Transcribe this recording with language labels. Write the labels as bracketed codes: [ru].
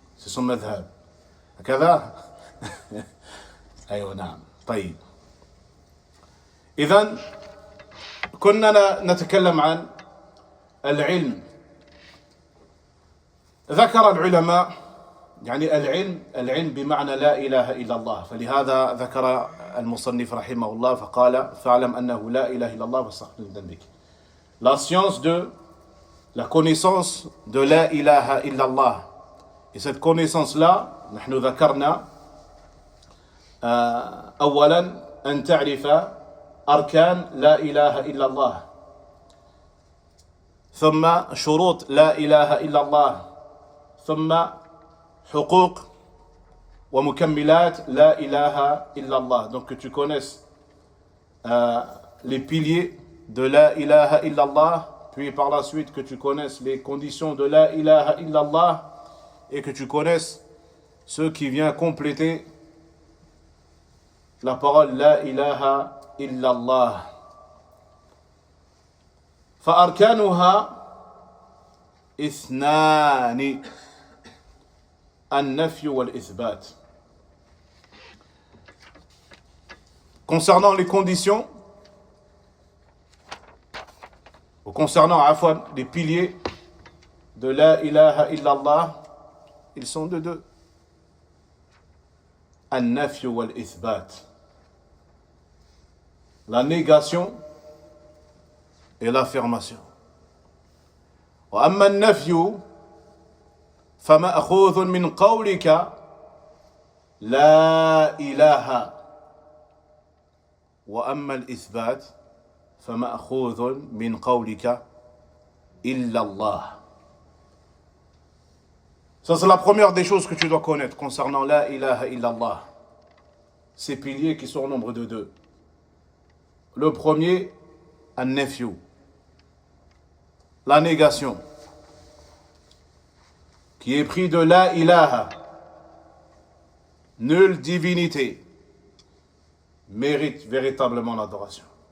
[fr] C'est son مذهب هكذا. [ar] أيوة نعم. طيب إذن كنا نتكلم عن العلم. ذكر العلماء يعني العلم بمعنى لا إله إلا الله. فلهذا ذكر المصنف رحمه الله فقال فاعلم أنه لا إله إلا الله واستغفر لذنبك. [fr] La science de la connaissance de la ilaha illallah. Et cette connaissance-là, [ar] نحن ذكرنا أولا أن تعرف أركان لا إله إلا الله. ثم شروط لا إله إلا الله ثم حقوق ومكملات لا إله إلا الله. [fr] Donc que tu connaisses les piliers de la ilaha illallah, puis par la suite que tu connaisses les conditions de la ilaha illallah et que tu connaisses ce qui vient compléter la parole la ilaha illallah. [ar] فأركانها اثنان النفي والإثبات. [fr] Concernant les conditions, ou concernant les piliers de la ilaha illallah, ils sont de deux. [ar] An-nafy wal-ithbat. [fr] La négation et l'affirmation. [ar] وأما النفي فمأخوذ من قولك لا إله وأما الإثبات فمأخوذ من قولك إلا الله. [fr] Ça c'est la première des choses que tu dois connaître concernant la ilaha illallah. Ces piliers qui sont au nombre de deux. Le premier, an-nafyu, la négation, qui est pris de la ilaha, nulle divinité mérite véritablement l'adoration.